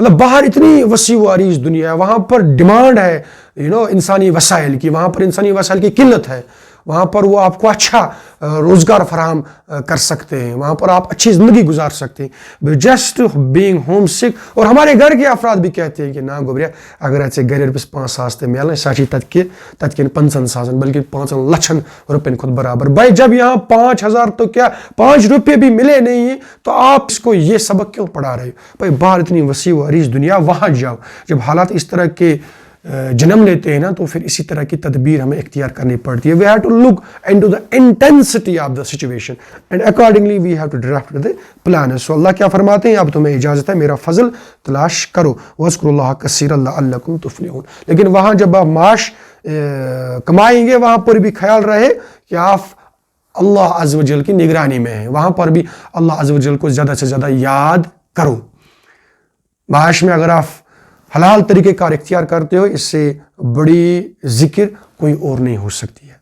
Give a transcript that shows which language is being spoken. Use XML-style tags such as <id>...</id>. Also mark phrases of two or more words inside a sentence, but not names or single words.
<ur>مطلب باہر اتنی وسیع و عریض دنیا ہے، وہاں پر ڈیمانڈ ہے انسانی وسائل کی، وہاں پر انسانی وسائل کی قلت ہے، وہاں پر وہ آپ کو اچھا روزگار فراہم کر سکتے ہیں، وہاں پر آپ اچھی زندگی گزار سکتے ہیں</ur> <en>just being homesick.</en> <ur>اور ہمارے گھر کے افراد بھی کہتے ہیں کہ</ur> <ks>نا گوبریا اگر ایسے گھر روپیس 5 ساس تے میلن سچی تت کن 5 ساسن بلکہ 5 لچھن روپین خود برابر.</ks> <ur>بھائی جب یہاں 5,000 تو کیا 5 روپے بھی ملے نہیں ہیں تو آپ اس کو یہ سبق کیوں پڑھا رہے ہو؟ بھائی باہر اتنی وسیع و عریض دنیا، وہاں جاؤ. جب حالات اس طرح کے جنم لیتے ہیں نا تو پھر اسی طرح کی تدبیر ہمیں اختیار کرنی پڑتی ہے.</ur> <en>We have to look into the intensity of the situation and accordingly we have to draft the plan.</en> <ur>So اللہ کیا فرماتے ہیں؟ اب تمہیں اجازت ہے میرا فضل تلاش کرو،</ur> <ar>وَاذْكُرُوا اللَّهَ كَثِيرًا لَعَلَّكُمْ تُفْلِحُونَ.</ar> <ur>لیکن وہاں جب آپ معاش کمائیں گے وہاں پر بھی خیال رہے کہ آپ اللہ</ur> <ar>عز و جل</ar> <ur>کی نگرانی میں ہیں، وہاں پر بھی اللہ</ur> <ar>عز و جل</ar> <ur>کو زیادہ سے زیادہ یاد کرو. معاش میں اگر آپ حلال طریقے کار اختیار کرتے ہو، اس سے بڑی ذکر کوئی اور نہیں ہو سکتی ہے.</ur>